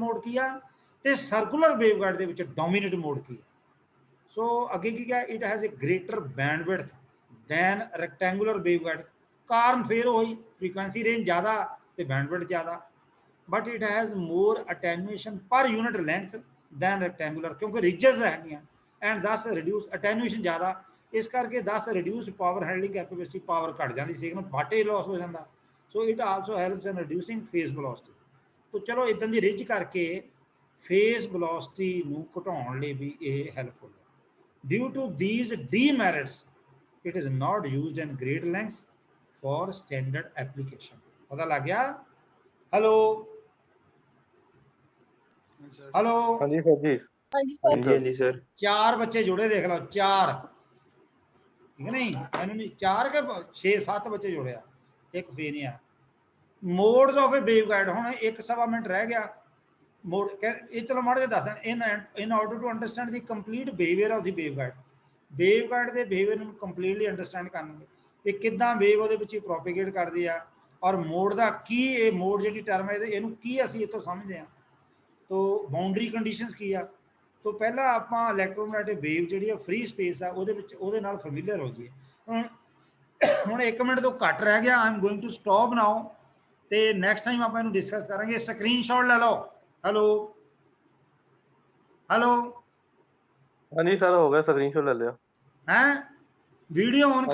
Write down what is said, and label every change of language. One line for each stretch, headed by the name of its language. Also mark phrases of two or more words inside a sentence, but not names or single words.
Punjabi: mode ਕੀ ਆ ਤੇ
English: circular waveguide
Punjabi: ਦੇ ਵਿੱਚ
English: dominant mode
Punjabi: ਕੀ ਆ so ਅੱਗੇ ਕੀ ਕਿਹਾ
English: it has a greater bandwidth than rectangular waveguide
Punjabi: ਕਾਰਨ ਫਿਰ ਹੋਈ
English: frequency range
Punjabi: ਜ਼ਿਆਦਾ ਤੇ
English: bandwidth ਜ਼ਿਆਦਾ but it has more attenuation per unit length than rectangular क्योंकि ridges ਹੈਗੀਆਂ and thus reduce attenuation
Punjabi: ਜ਼ਿਆਦਾ ਇਸ ਕਰਕੇ
English: thus reduce power handling capacity power
Punjabi: ਘਟ ਜਾਂਦੀ ਸਿਗਨਲ ਬਾਟੇ ਲਾਸ ਹੋ ਜਾਂਦਾ
English: so it also helps in reducing phase velocity तो
Punjabi: ਚਲੋ ਇਦਾਂ ਦੀ ਰਿਜ ਕਰਕੇ
English: phase velocity
Punjabi: ਨੂੰ ਘਟਾਉਣ ਲਈ ਵੀ ਇਹ ਹੈਲਪਫੁਲ ਹੈ
English: due to these demerits it is not used in great lengths for standard application
Punjabi: ਪਤਾ ਲੱਗ ਗਿਆ
English: hello hello
Hindi: हाँ जी सर जी हाँ जी सर 4 बच्चे जुड़े देख लो 4 ठीक है नहीं मैंने नहीं 4 के 6-7 बच्चे जुड़े एक फे नहीं आ
English: modes of a waveguide
Hindi: हुण 1.25 मिनट रह गया मोड ये
Punjabi: ਚਲੋ ਮਾੜੇ ਦੱਸ
English: in order to understand the complete behaviour of the waveguide
Punjabi: ਦੇ ਬਿਹੇਵੀਅਰ ਨੂੰ
English: completely understand
Hindi: ਕਰਨਗੇ
Punjabi: ਕਿ ਕਿੱਦਾਂ ਵੇਵ ਉਹਦੇ ਵਿੱਚ ਪ੍ਰੋਪੇਗੇਟ ਕਰਦੀ ਆ ਔਰ ਮੋਡ ਦਾ ਕੀ ਇਹ ਮੋਡ ਜਿਹੜੀ ਟਰਮ ਹੈ ਇਹਨੂੰ ਕੀ ਅਸੀਂ ਇਤੋਂ ਸਮਝਦੇ ਆ तो
English: boundary conditions
Punjabi: की आ तो पहला आप
English: electromagnetic wave
Punjabi: जी
English: free space
Punjabi: आ ਉਹਦੇ ਨਾਲ
Hindi: फैमिलियर हो जाइए
Punjabi: ਹੁਣ 1 मिनट तो घट रह गया
English: I am going to stop now
Hindi: तो नैक्सट टाइम आप डिस्कस करेंगे स्क्रीनशॉट ले लो
English: hello hello
Hindi: हाँ जी सर हो गया स्क्रीनशॉट ले लिया हैं
English: video on